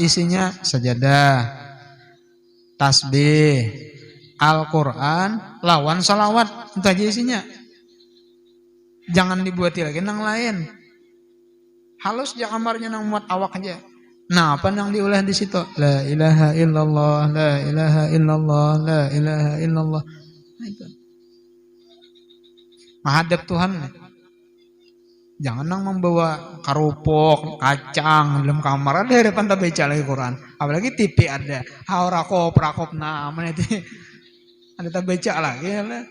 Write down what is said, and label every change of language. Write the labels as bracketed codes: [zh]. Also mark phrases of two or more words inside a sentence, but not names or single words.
[bjn] Isinya sajadah, tasbih, Al-Quran, lawan salawat. Itu aja isinya. Jangan dibuati lagi nang lain. Halus ya kamarnya nang muat awak aja. Nah, apa nang diulah di situ? [ar] لا إله إلا الله، لا إله إلا الله، لا إله إلا الله. [bjn] Nah, itu. Menghadap Tuhan. Jangan nang membawa karupok, kacang dalam kamar. Ada depan tak baca lagi Quran. Apalagi TV ada. Rakop mana itu. Ada tak baca lagi ya.